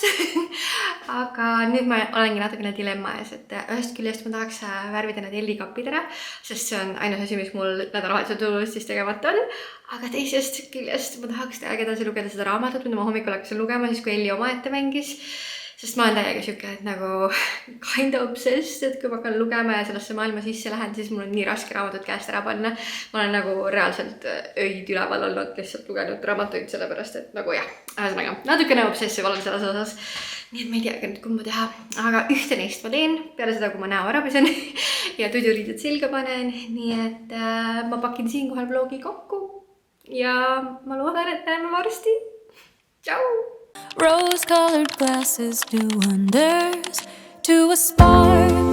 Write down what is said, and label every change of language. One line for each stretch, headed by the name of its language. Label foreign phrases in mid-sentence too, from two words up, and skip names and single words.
Estonian: Aga nüüd ma olengi natukene dilemma ees, et ühest küljest ma tahaks värvida need hellikapid ära, sest see on ainus asi, mis mul nädalavahetusel tulust siis tegemata on. Aga teisest küljest ma tahaks täiega edasi lugeda seda raamatut, mida ma hommikul hakkasin lugema, siis kui Elli omaette mängis. Sest ma olen täiega siuke, et nagu
English: kind of obsessed,
Estonian: et kui ma hakkan lugema ja sellesse maailma sisse lähen, siis mul on nii raske raamatut käest ära panna. Ma olen nagu reaalselt öid üleval olnud, lihtsalt lugenud raamatuid sellepärast, et nagu jah, ühesõnaga natukene obsessiv olen selles osas. Nii et ma ei teagi nüüd, kumma teha, aga ühte neist ma teen peale seda, kui ma näo ära pesen ja tuduriided selga panen. Nii et ma pakin siinkohal vlogi kokku ja ma loodan, et näeme varsti. Tšau!
English: Rose-colored glasses do wonders to a spark